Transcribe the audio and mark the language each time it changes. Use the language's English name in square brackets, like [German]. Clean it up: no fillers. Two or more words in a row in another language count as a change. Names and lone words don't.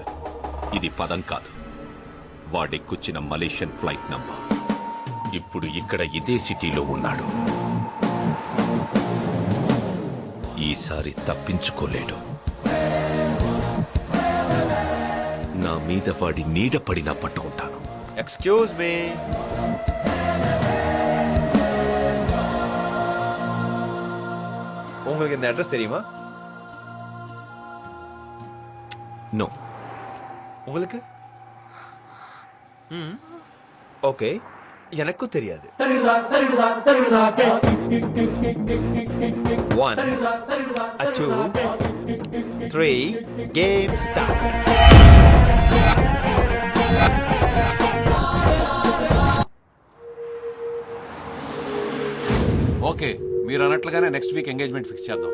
[Telugu] ఇది పదం కాదు, వాడెక్కుచ్చిన మలేషియన్ ఫ్లైట్ నంబర్. ఇప్పుడు ఇక్కడ ఇదే సిటీలో ఉన్నాడు. ఈసారి తప్పించుకోలేడు. నా మీద వాడి నీడ పడినా పట్టుకుంటాను. [English] excuse me. [Tamil] உங்களுக்கு இந்த அட்ரஸ் தெரியுமா? நோ. உங்களுக்கு? ஓகே. [Telugu] ఎనక్కు తెలియదు 1 2 3 [English] game start. [Telugu] ఓకే, మీరు అన్నట్లుగానే [English] next week [Telugu] ఎంగేజ్మెంట్ ఫిక్స్ చేద్దాం.